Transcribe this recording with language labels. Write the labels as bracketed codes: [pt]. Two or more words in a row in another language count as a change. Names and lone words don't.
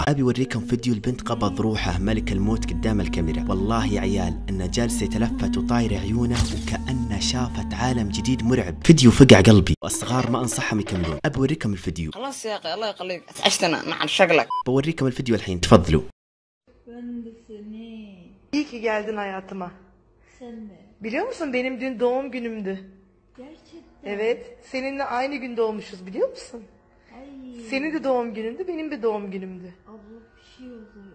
[ar] ابي اوريكم فيديو البنت قبض روحه ملك الموت قدام الكاميرا. والله يا عيال انه جالس يتلفت وطاير عيونه وكأنه شافت عالم جديد مرعب. فيديو فقع قلبي واصغار ما انصحهم يكملون. ابي اوريكم الفيديو. خلاص يا اخي الله يخليك اتعشتنا مع شكلك. بوريكم الفيديو الحين، تفضلوا. [tr] Ben de seni. İyi ki geldin hayatıma. Sen de. Biliyor musun benim dün doğum günümdü. Gerçekten. Evet, seninle aynı gün doğmuşuz biliyor musun? Ay. Senin de doğum günündü, benim de doğum günümdü. Abla bir şey oluyor.